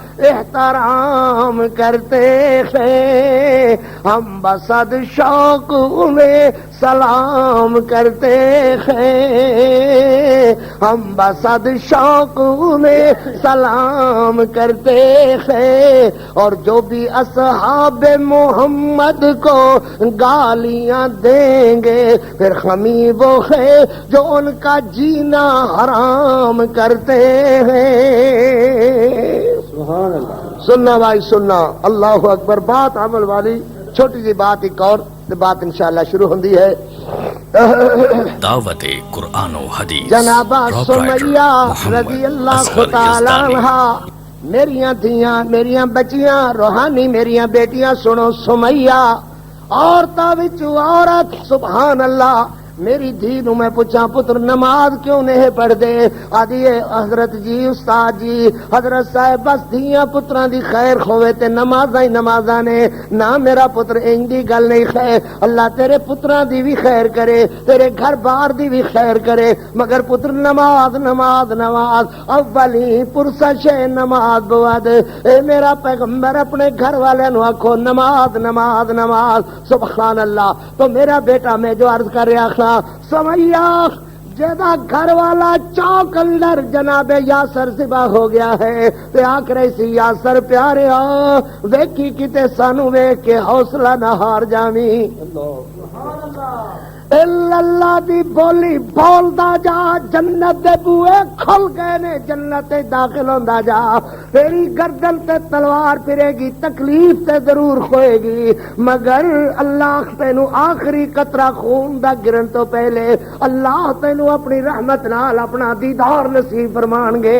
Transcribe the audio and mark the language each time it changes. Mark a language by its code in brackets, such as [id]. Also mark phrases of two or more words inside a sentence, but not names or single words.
[ur] احترام کرتے ہیں ہم بصد شوق انہیں سلام کرتے ہیں ہم بصد شوق انہیں سلام کرتے ہیں اور جو بھی اصحاب محمد کو گالیاں دیں گے پھر ہمیں وہ ہے جو ان کا جینا حرام کرتے ہیں [ar] سبحان اللہ [pa] سننا بھائی سننا اللہ اکبر بات عمل والی چھوٹی سی بات ایک اور بات انشاءاللہ شروع ہوندی ہے دعوت قرآن و حدیث جناب سمیہ [ar] رضی اللہ تعالی عنہا [pa] میریاں دھیاں میریاں بچیاں روحانی میریاں بیٹیاں سنو سمیہ عورتاں وچ عورت [ar] سبحان اللہ [pa] میری دھی نو میں پوچھا پتر نماز کیوں نہیں پڑھ دے؟ آدھی حضرت جی استاد جی حضرت صاحب بس دھیاں پتراں دی خیر کھوے تے نمازاں ہی نمازاں نے، نہ میرا پتر انج دی گل نہیں خیر، اللہ تیرے پتراں دی بھی خیر کرے، تیرے گھر بار دی بھی خیر کرے، مگر پتر نماز نماز نماز [fa] اولی پرسش نماز بود۔ [pa] اے میرا پیغمبر اپنے گھر والے نو آکھو نماز نماز نماز، [ar] سبحان اللہ۔ [pa] تو میرا بیٹا میں جو عرض کر رہا تھا سمیا جدا گھر والا چوک اندر جناب یاسر ذبح ہو گیا ہے تے آکھ رہی سی یاسر پیارے ویکھی کتے سانو ویکھ کے حوصلہ نہ ہار جاویں، اللہ دی بولی بولدا جا، جنت دے بوئے کھل گئے نے، جنت داخل ہوندا جا، تیری گردن تے تلوار پھرے گی، تکلیف تے ضرور ہوئے گی، مگر اللہ تینو آخری قطرہ خون دا گرن تو پہلے اللہ تینو اپنی رحمت نال اپنا دیدار نصیب فرمان گے۔